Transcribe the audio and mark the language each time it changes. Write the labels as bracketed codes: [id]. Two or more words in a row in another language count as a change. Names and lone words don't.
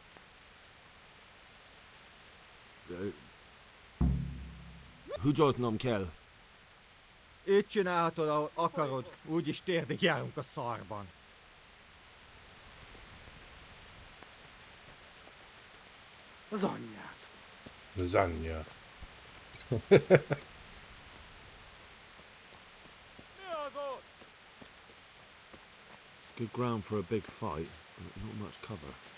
[hu] Húgyoznom kell. Így csinálhatod, ahol akarod, úgyis térdig járunk a szarban. Az anyját. Lasagna. [en] Good ground for a big fight, but not much cover.